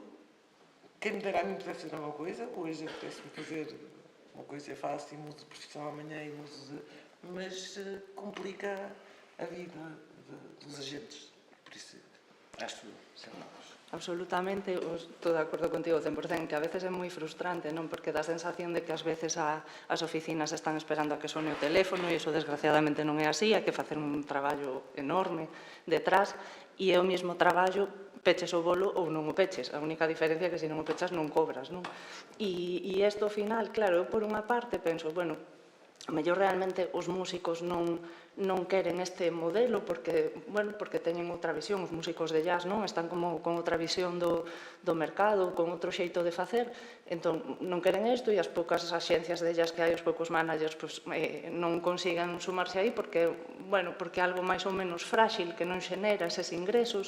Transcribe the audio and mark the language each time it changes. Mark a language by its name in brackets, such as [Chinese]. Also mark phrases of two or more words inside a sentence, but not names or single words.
[Portuguese] Quem me dera a mim pudesse fazer uma coisa, hoje apetece-me fazer uma coisa fácil e mudo de profissão amanhã e mudo mas complica a vida dos agentes, por isso acho que [Galician] Absolutamente, estou de acordo contigo 100%, que a veces é moi frustrante, non? Porque dá a sensación de que ás veces as oficinas están esperando a que sone o teléfono e iso desgraciadamente non é así, hai que facer un traballo enorme detrás e é o mesmo traballo peches o bolo ou non o peches. A única diferencia é que se non o pechas non cobras, non? E isto ao final, claro, eu por unha parte penso, bueno, a mellor realmente os músicos non queren este modelo porque teñen outra visión, os músicos de jazz non están como con outra visión do mercado, con outro xeito de facer, entón non queren isto e as poucas axencias de jazz que hai, os poucos managers non consigan sumarse aí porque é algo máis ou menos frágil que non xenera eses ingresos.